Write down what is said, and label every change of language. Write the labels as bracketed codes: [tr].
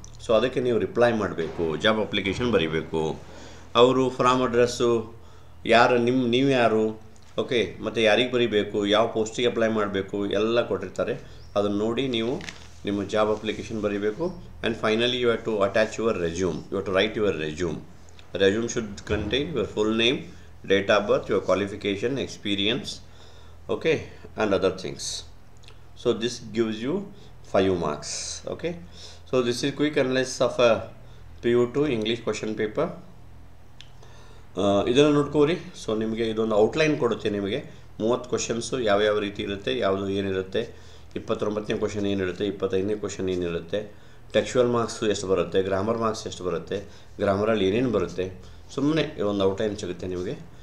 [kn] So ಅದಕ್ಕೆ ನೀವು reply ಮಾಡಬೇಕು, ಜಾಬ್ ಅಪ್ಲಿಕೇಶನ್ ಬರೀಬೇಕು. ಅವರು ಫ್ರಾಮ್ ಅಡ್ರೆಸ್ಸು ಯಾರು, ನೀವು ಯಾರು, ಓಕೆ, ಮತ್ತು ಯಾರಿಗೆ ಬರೀಬೇಕು, ಯಾವ ಪೋಸ್ಟಿಗೆ ಅಪ್ಲೈ ಮಾಡಬೇಕು ಎಲ್ಲ ಕೊಟ್ಟಿರ್ತಾರೆ. ಅದನ್ನು ನೋಡಿ ನೀವು ನಿಮ್ಮ ಜಾಬ್ ಅಪ್ಲಿಕೇಶನ್ ಬರೀಬೇಕು. [en] And finally you have to attach your resume. You have to write your resume. Resume should contain your full name, date of birth, your qualification, experience, okay, and other things. So this gives you 5 marks. Okay, so this is quick analysis of a PU2 English question paper. [kn] ಇದನ್ನು ನೋಡ್ಕೋರಿ. So ನಿಮಗೆ ಇದೊಂದು outline ಕೊಡುತ್ತೆ. ನಿಮಗೆ 30 questions ಯಾವ್ಯಾವ ರೀತಿ ಇರುತ್ತೆ, ಯಾವುದು ಏನಿರುತ್ತೆ, 29ನೇ ಕ್ವಶನ್ ಏನಿರುತ್ತೆ, 25ನೇ ಕ್ವಶನ್ ಏನಿರುತ್ತೆ, ಟೆಕ್ಸ್ಚುವಲ್ ಮಾರ್ಕ್ಸ್ ಎಷ್ಟು ಬರುತ್ತೆ, ಗ್ರಾಮರ್ ಮಾರ್ಕ್ಸ್ ಎಷ್ಟು ಬರುತ್ತೆ, ಗ್ರಾಮರಲ್ಲಿ ಏನೇನು ಬರುತ್ತೆ, ಸುಮ್ಮನೆ ಒಂದು ಔಟ್ಲೈನ್ ಸಿಗುತ್ತೆ ನಿಮಗೆ.